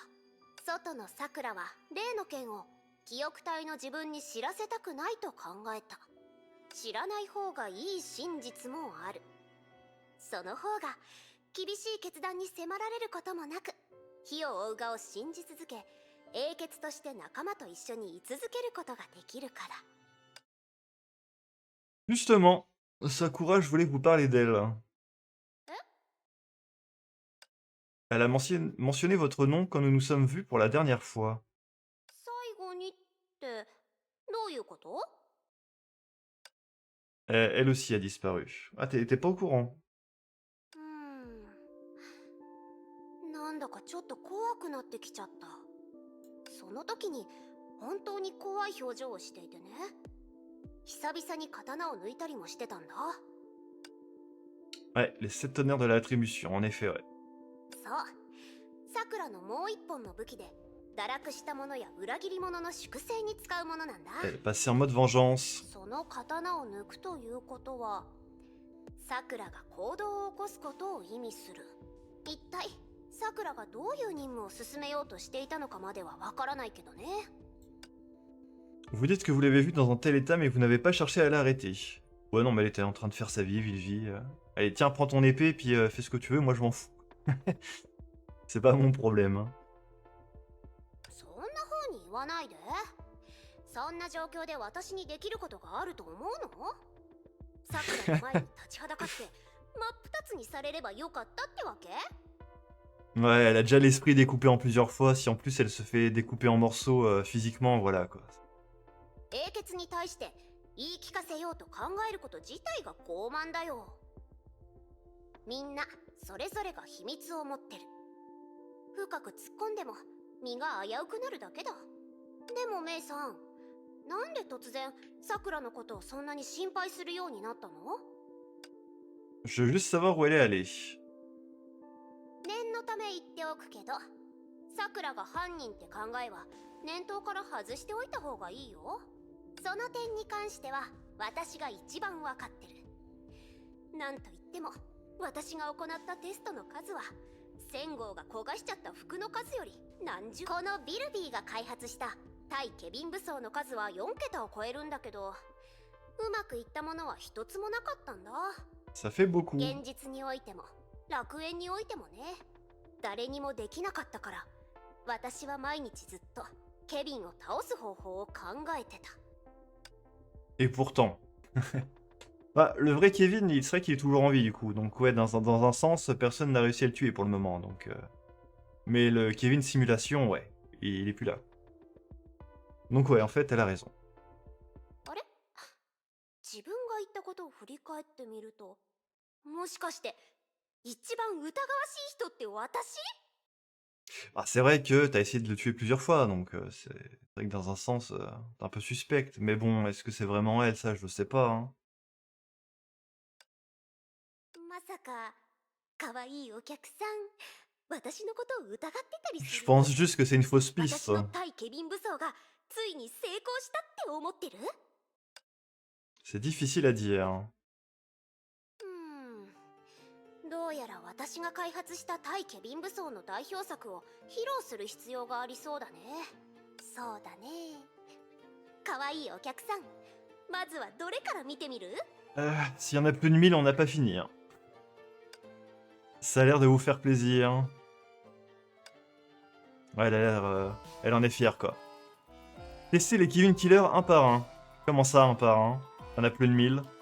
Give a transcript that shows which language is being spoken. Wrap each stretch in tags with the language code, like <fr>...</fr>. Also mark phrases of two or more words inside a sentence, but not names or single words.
<ja>外の桜は例の件を記憶体の自分に知らせたくないと考えた。知らない方がいい真実もある。その方が厳しい決断に迫られることもなく火を追う側を信じ続け英傑として仲間と一緒に居続けることができるから。</ja> <fr>Justement, Sakura, je voulais vous parler d'elle. Elle a mentionné votre nom quand nous nous sommes vus pour la dernière fois.</fr> <ja>最後にってどういうこと？</ja> <fr>Elle aussi a disparu. Ah, t'es pas au courant?</fr> <ja>なんだかちょっと怖くなってきちゃった。その時に本当に怖い表情をしていてね。久々に刀を抜いたりもしてたんだ。</ja> <fr>Ouais, les 7 tonnerres de l'attribution, en effet, ouais.</fr> <ja>そう、さくらのもう一本の武器で堕落した者や裏切り者の粛清に使うものなんだ。</ja> <fr>Elle est passée en mode vengeance.</fr> <ja>その刀を抜くということはさくらが行動を起こすことを意味する。一体さくらがどういう任務を進めようとしていたのかまではわからないけどね。</ja> <fr>Vous dites que vous l'avez vue dans un tel état, mais vous n'avez pas cherché à l'arrêter. Ouais, non, mais elle était en train de faire sa vie, vie. Allez, tiens, prends ton épée, puis fais ce que tu veux, moi je m'en fous. C'est pas mon problème. Hein.</fr> <ja>そんな風に言わないで。そんな状況で私にできることがあると思うの？さくらの前に立ちはだかって真っ二つにされればよかったってわけ？</ja> <fr>Ouais, elle a déjà l'esprit découpé en plusieurs fois, si en plus elle se fait découper en morceaux physiquement, voilà quoi.</fr> <ja>英傑に対して言い聞かせようと考えること自体が傲慢だよ。みんなそれぞれが秘密を持ってる。深く突っ込んでも身が危うくなるだけだ。でもメイさん、なんで突然さくらのことをそんなに心配するようになったの？</ja> <fr>Je veux juste savoir où elle est allée.</fr> <ja>念のため言っておくけど、さくらが犯人って考えは念頭から外しておいた方がいいよ。その点に関しては私が一番わかってる。なんと言っても私が行ったテストの数は1000号が焦がしちゃった服の数より何十。このビルビーが開発した対ケビン武装の数は4桁を超えるんだけど、うまくいったものは一つもなかったんだ。</ja> <fr>Ça fait beaucoup.</fr> <ja>現実においても楽園においてもね、誰にもできなかったから私は毎日ずっとケビンを倒す方法を考えてた。</ja> <fr>Et pourtant. Bah, le vrai Kevin, il serait qu'il est toujours en vie du coup. Donc ouais, dans un sens, personne n'a réussi à le tuer pour le moment. Donc, mais le Kevin simulation, ouais, il est plus là. Donc ouais, en fait, elle a raison.</fr> <ja>あれ？自分が言ったことを振り返ってみると、もしかして一番疑わしい人って私？</ja> <fr>Ah, c'est vrai que t'as essayé de le tuer plusieurs fois, donc c'est vrai que dans un sens, t'es un peu suspecte. Mais bon, est-ce que c'est vraiment elle? Ça, je sais pas. Hein.</fr> <ja>まさか可愛いお客さん、私のことを疑ってたりす</ja> <fr>Je</fr> <ja>る？</ja> <fr>pense juste que c'est une fausse piste.</fr> <ja>私の対ケビン武装がついに成功したって思ってる？</ja> <fr>C'est difficile à dire.</fr> <ja>どうやら私が開発した対ケビン武装の代表作を披露する必要がありそうだね。そうだね。可愛いお客さん、まずはどれから見てみる？</ja> <fr>S'il y en a plus de 1000, on n'a pas fini. Hein. Ça a l'air de vous faire plaisir. Ouais, elle a l'air... elle en est fière, quoi. Testez les Kevin Killer un par un. Comment ça, un par un? Y'en a plus de 1000.</fr>